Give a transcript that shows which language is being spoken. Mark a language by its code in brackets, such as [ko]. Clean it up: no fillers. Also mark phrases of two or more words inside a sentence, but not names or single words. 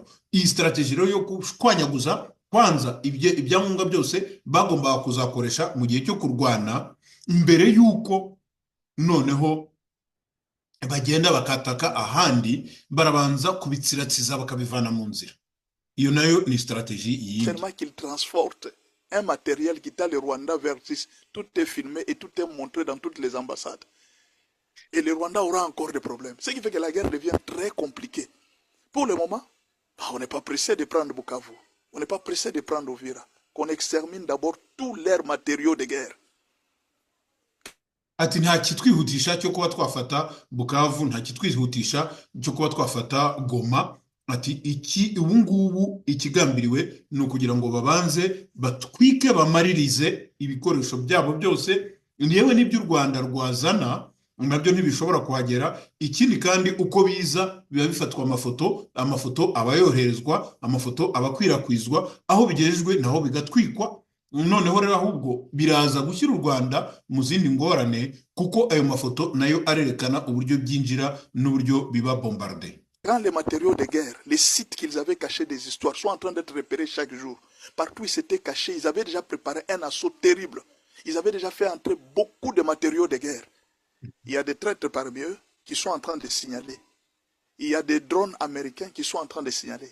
[rw] Iyi strategy yo kushwanyaguza kwanza ibyangombwa byose bagomba kuzakoresha mu gihe cyo kurwana mbere yuko noneho bagenda bakataka ahandi, barabanza kubitsiratsiza bakabivana mu nzira. Iyo nayo ni strategy yindi. [fr] Seulement qu'il transporte un matériel qui t'a le Rwanda vers 6, tout est filmé et tout est montré dans toutes les ambassades. Et le Rwanda aura encore des problèmes. Ce qui fait que la guerre devient très compliquée. Pour le moment, on n'est pas pressé de prendre Bukavu. On n'est pas pressé de prendre Uvira. Qu'on extermine d'abord tous leurs matériaux de guerre. [rw] Ati nta kitwihutisha cyo kuba twafata Bukavu, nta kitwihutisha cyo kuba twafata Goma. Ati iki ubungubu ikigambiriwe ni ukugira ngo babanze batwike bamaririze ibikoresho byabo byose, yewe n'ibyo u Rwanda rwazana nabyo ntibishobora kuhagera. Ikindi kandi uko biza biba bifatwa amafoto aba yoherezwa, amafoto aba akwirakwizwa, aho bigejejwe naho bigatwikwa. Noneho rero ahubwo biraza gushyira u Rwanda mu zindi ngorane, kuko ayo mafoto nayo arerekana uburyo byinjira n'uburyo biba bombardé. [fr] Quand les matériaux de guerre, les sites qu'ils avaient cachés des histoires sont en train d'être repérés chaque jour, partout ils s'étaient cachés, ils avaient déjà préparé un assaut terrible. Ils avaient déjà fait entrer beaucoup de matériaux de guerre. Il y a des traîtres parmi eux qui sont en train de signaler. Il y a des drones américains qui sont en train de signaler.